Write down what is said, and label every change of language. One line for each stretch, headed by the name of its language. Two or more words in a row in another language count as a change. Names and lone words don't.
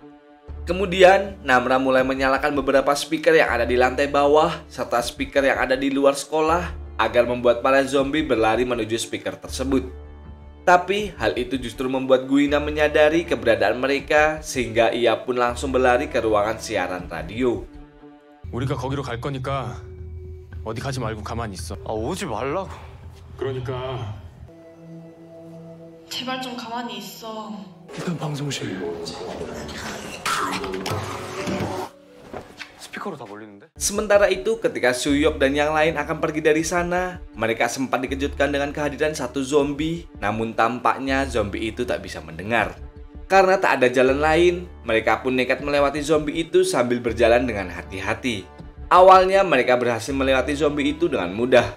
Indonesian: Kemudian, Namra mulai menyalakan beberapa speaker yang ada di lantai bawah serta speaker yang ada di luar sekolah agar membuat para zombie berlari menuju speaker tersebut. Tapi, hal itu justru membuat Guina menyadari keberadaan mereka sehingga ia pun langsung berlari ke ruangan siaran radio.
Korean: 우리가 거기로 갈 거니까 어디 가지 말고 가만히 있어. 아, 오지 말라고. 그러니까 제발 좀 가만히 있어. 일단 방송실. 스피커로 다 몰리는데?
Indonesian: Sementara itu, ketika Suyok dan yang lain akan pergi dari sana, mereka sempat dikejutkan dengan kehadiran satu zombie, namun tampaknya zombie itu tak bisa mendengar. Karena tak ada jalan lain, mereka pun nekat melewati zombie itu sambil berjalan dengan hati-hati. Awalnya mereka berhasil melewati zombie itu dengan mudah.